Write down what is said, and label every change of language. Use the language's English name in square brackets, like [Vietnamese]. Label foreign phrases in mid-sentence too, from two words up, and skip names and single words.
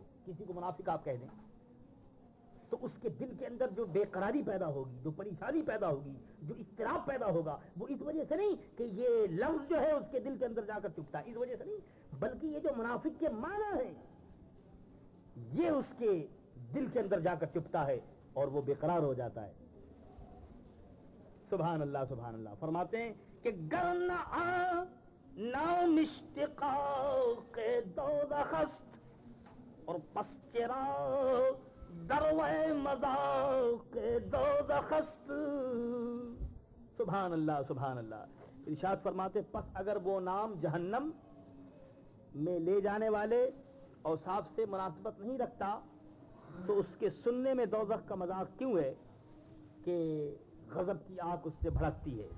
[Urdu] کسی کو منافق آپ کہہ دیں تو اس کے دل کے اندر جو بے قراری پیدا ہوگی، جو پریشانی پیدا ہوگی، جو اضطراب پیدا ہوگا وہ اس وجہ سے نہیں کہ یہ لفظ جو ہے اس کے دل کے اندر جا کر چپتا ہے، اس وجہ سے نہیں، بلکہ یہ جو منافق کے معنی ہیں یہ اس کے دل کے اندر جا کر چپتا ہے اور وہ بے قرار ہو جاتا ہے. [Arabic] سبحان اللہ سبحان اللہ. [Urdu] فرماتے ہیں کہ [Persian] گر نہ آ نام اشتقاق دوزخ است [Urdu] اور [Persian] پس چرا دروے مذاق دوزخ است. [Arabic] سبحان اللہ سبحان اللہ. [Urdu] ارشاد فرماتے پس اگر وہ نام جہنم میں لے جانے والے اوصاف سے مناسبت نہیں رکھتا تو اس کے سننے میں دوزخ کا مذاق کیوں ہے کہ غضب کی آنکھ اس سے بھڑکتی ہے.